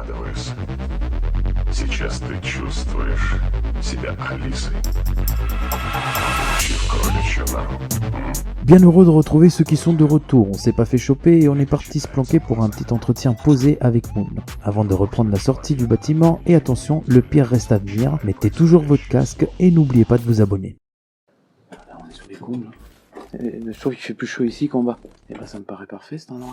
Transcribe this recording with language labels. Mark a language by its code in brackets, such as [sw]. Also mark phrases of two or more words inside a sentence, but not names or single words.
[ru] крысы. Сейчас ты чувствуешь себя Алисой. В кроличью нору. [fr] Bien heureux de retrouver ceux qui sont de retour, on s'est pas fait choper et on est parti se planquer pour un petit entretien posé avec Moon. Avant de reprendre la sortie du bâtiment, et attention, le pire reste à venir, mettez toujours votre casque et n'oubliez pas de vous abonner. Là, on est sur les coudes. Je trouve qu'il fait plus chaud ici qu'en bas. Et bah ça me paraît parfait cet endroit.